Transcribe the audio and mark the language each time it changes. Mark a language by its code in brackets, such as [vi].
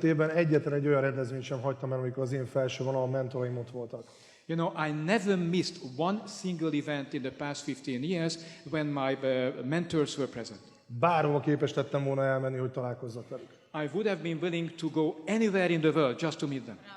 [hu] 15 évben egyetlen egy olyan rendezvényt sem hagytam el, amikor az én felső vonalon mentoraim ott voltak. [en] You know, I never missed one single event in the past 15 years when my mentors were present. [hu] Bárhova képes lettem volna elmenni, hogy találkozzak velük. [en] I would have been willing to go anywhere in the world just to meet them.